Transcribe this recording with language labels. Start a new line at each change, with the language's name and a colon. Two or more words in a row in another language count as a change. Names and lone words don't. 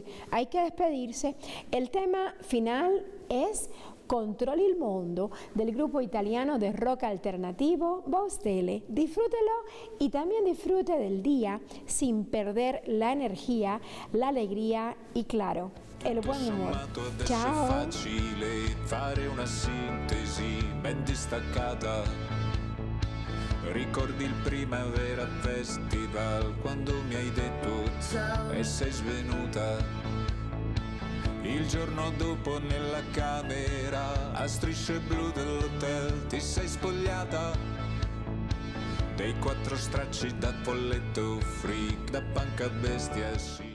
Spanish: Hay que despedirse. El tema final es Controlli il Mondo, del grupo italiano de rock alternativo Baustelle. Disfrútelo y también disfrute del día sin perder la energía, la alegría y claro, el buen humor. Ciao.
Italian: È facile fare una sintesi ben distaccata. Ricordi il Primavera Festival quando mi hai detto ciao e sei svenuta. Il giorno dopo nella camera a strisce blu dell'hotel ti sei spogliata dei 4 stracci da folletto freak, da punk a bestia, sì.